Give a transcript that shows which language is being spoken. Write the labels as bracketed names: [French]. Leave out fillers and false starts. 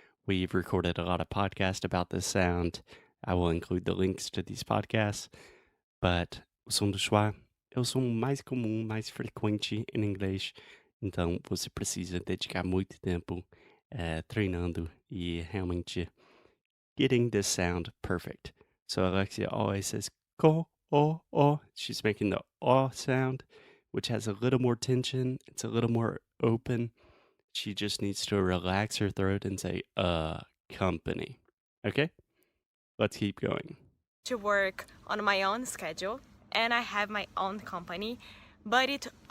[English] We've recorded a lot of podcasts about this sound. I will include the links to these podcasts. [Portuguese] But o som do schwa é o som mais comum, mais frequente em inglês. Então você precisa dedicar muito tempo treinando e realmente [English] getting this sound perfect. So Alexia always says ko. She's making the o sound, which has a little more tension. It's a little more open. She just needs to relax her throat and say company. Okay? Let's keep going. To work on my own schedule, and I have my own company, but it